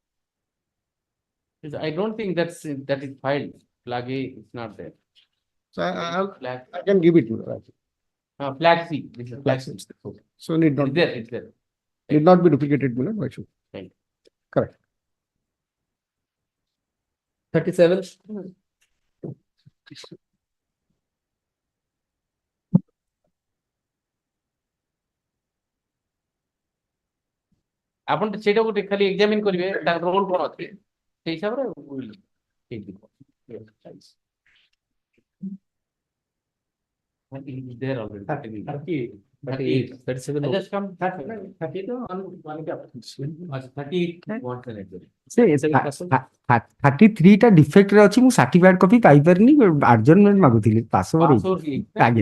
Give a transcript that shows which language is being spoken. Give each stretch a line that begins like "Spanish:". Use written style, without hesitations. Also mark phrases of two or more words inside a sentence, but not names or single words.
English: I don't think that is filed. Flag A is not there. So Flag. I can give it. Flag C. This is flag C. Okay. So need not. It's there. Need not be duplicated, my lord. Why should? Thank you. Correct. 37.
Odia: ଆପଣ ସେଇଟାକୁ ଟିକେ ଖାଲି ଏକ୍ସାମିନ କରିବେ ତାର ରୋଲ କଣ ଅଛି ସେଇ ହିସାବରେ ଠିକ ଯିବ।
English: There already. 38. 37. I just come 38 on
Odia: 33 ଟା ଡିଫେକ୍ଟ ରେ ଅଛି ମୁଁ
English: certified copy
Odia: ପାଇପାରିନି ଆଡଜର୍ନମେଣ୍ଟ ମାଗୁଥିଲି
English: pass over
Odia: ଆଜ୍ଞା